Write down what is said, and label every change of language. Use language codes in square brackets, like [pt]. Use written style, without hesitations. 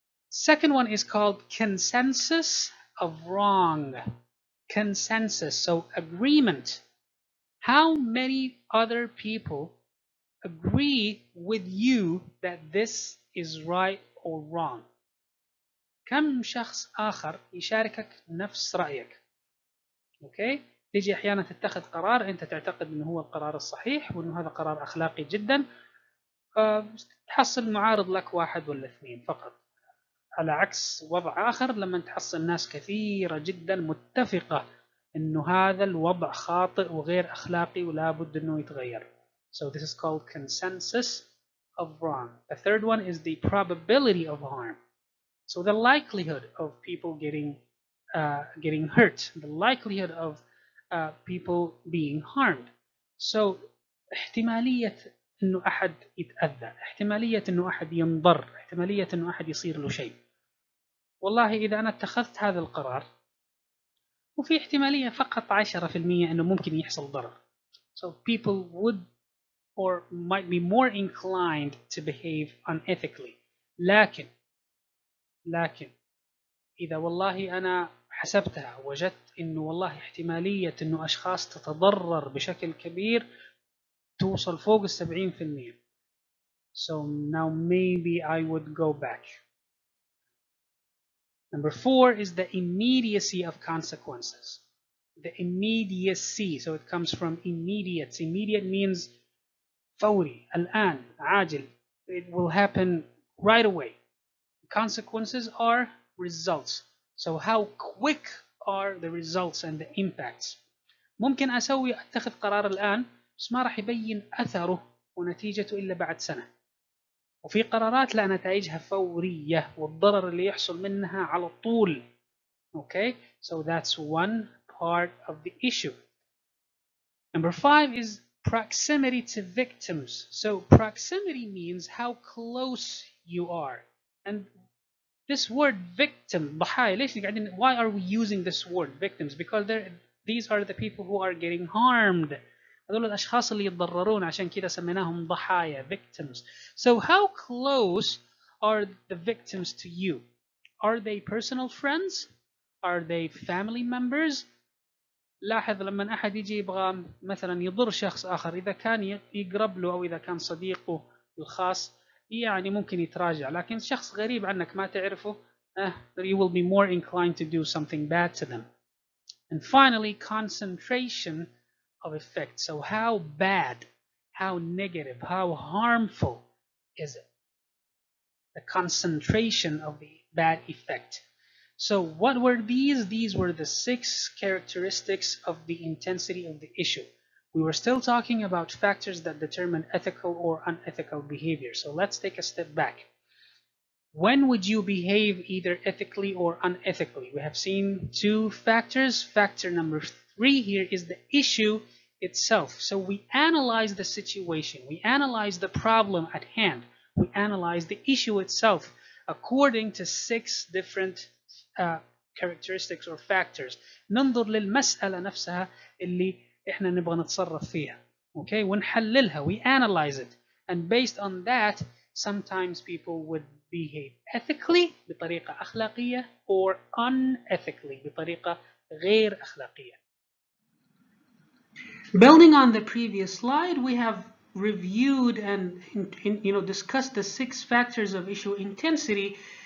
[en] Second one is called consensus of wrong. Consensus, so agreement. How many other people agree with you that this is right or wrong? [ar] كم شخص آخر يشاركك نفس رأيك؟ اوكي؟ تيجي احيانا تتخذ قرار انت تعتقد انه هو القرار الصحيح وانه هذا قرار اخلاقي جدا، تحصل معارض لك 1 ولا 2 فقط. على عكس وضع اخر لما تحصل ناس كثيرة جدا متفقة انه هذا الوضع خاطئ وغير اخلاقي ولا بد انه يتغير. [en] So this is called consensus of wrong. The third one is the probability of harm. So the likelihood of people getting getting hurt, the likelihood of people being harmed. [ar] So احتمالية إنه أحد يتأذى، احتمالية إنه أحد ينضر، احتمالية إنه أحد يصير له شيء. والله إذا أنا اتخذت هذا القرار وفي احتمالية فقط 10% إنه ممكن يحصل ضرر. [en] So people would or might be more inclined to behave unethically. [ar] لكن إذا والله أنا حسبتها وجدت إنه والله احتمالية إنه أشخاص تتضرر بشكل كبير توصل فوق 70%. [en] So now maybe I would go back. Number 4 is the immediacy of consequences. The immediacy, so it comes from immediate. Immediate means [ar] فوري, الآن, عاجل. [en] It will happen right away. Consequences are results. So how quick are the results and the impacts. [ar] ممكن أتخذ قرار الآن بس ما راح يبين أثره ونتيجته إلا بعد سنة. وفي قرارات لا نتائجها فورية والضرر اللي يحصل منها على طول. [en] Okay, so that's one part of the issue. Number 5 is proximity to victims. So proximity means how close you are. And this word victim, [ar] ضحايا, ليش قاعدين, [en] why are we using this word victims? Because these are the people who are getting harmed. [ar] هذول الأشخاص اللي يتضررون عشان كده سميناهم ضحايا, victims. [en] So how close are the victims to you? Are they personal friends? Are they family members? [ar] لاحظ لما أحد يجي يبغى مثلا يضر شخص آخر، إذا كان يقرب له أو إذا كان صديقه الخاص يعني ممكن يتراجع، لكن شخص غريب عنك ما تعرفه [en] you will be more inclined to do something bad to them. And finally, concentration of effect. So how bad, how negative, how harmful is it? The concentration of the bad effect. So what were these? These were the 6 characteristics of the intensity of the issue. We were still talking about factors that determine ethical or unethical behavior. So let's take a step back. When would you behave either ethically or unethically? We have seen 2 factors. Factor number 3 here is the issue itself. So we analyze the situation. We analyze the problem at hand. We analyze the issue itself according to 6 different characteristics or factors. [ar] ننظر للمسألة نفسها اللي احنا نبغى نتصرف فيها. [en] Okay, [ar] ونحللها. [en] We analyze it. And based on that, sometimes people would behave ethically [ar] بطريقة أخلاقية [en] or unethically [ar] بطريقة غير أخلاقية. [en] Building on the previous slide, we have reviewed and discussed the 6 factors of issue intensity.